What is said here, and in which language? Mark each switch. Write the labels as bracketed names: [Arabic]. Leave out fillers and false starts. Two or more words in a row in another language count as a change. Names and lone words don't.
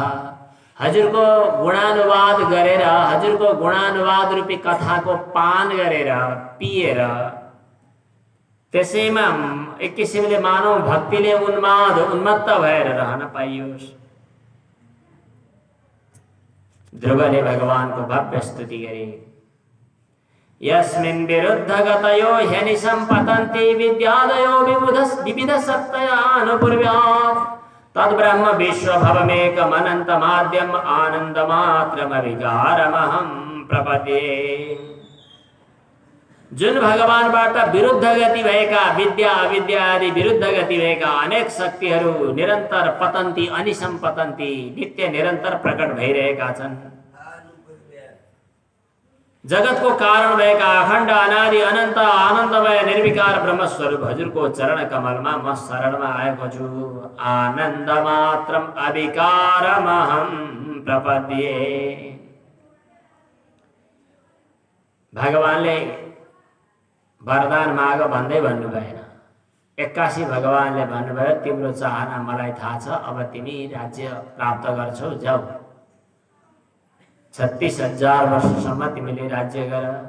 [Nepali] हजुरको गुणानुवाद गरेर, हजुरको गुणानुवाद रूपी कथाको पान गरेर, पिएर, त्यसैमा एक किसिमले मानव भक्तिले उन्मत्त भएर रहन पाइयोस्। ध्रुवले भगवानको भव्य स्तुति गरे। [Sanskrit] यस्मिन् विरुद्ध गतयो ह्यनिशं पतन्ति विद्यादयो विविधसत्तयानुपूर्व्यात् तद्ब्रह्म विश्वभवमेकमनन्तमाद्यम् आनन्दमात्रमविकारमहं प्रपद्ये। [Nepali] जुन भगवानबाट विरुद्ध गति भएका विद्या अविद्या आदि विरुद्ध गति भएका अनेक शक्तिहरू निरन्तर पतन्ती, [Sanskrit] अनिशम पतन्ती, [Nepali] नित्य निरन्तर प्रकट भइरहेका छन्। जगतको कारण भएका अखण्ड अनादि अनन्त आनन्दमय निर्विकार ब्रह्मस्वरूप हजुरको चरण कमलमा म शरणमा आएको छु। [Sanskrit] आनन्द मात्रम अविकारमहं प्रपद्ये। [Nepali] भगवानले वरदान माग भन्दै भन्नु भएन। 81 भगवानले भन्नुभयो तिम्रो चाहना मलाई थाहा छ, अब तिमी राज्य प्राप्त गर्छौ, जाऊ 36,000 वर्षसम्म तिमीले राज्य गर।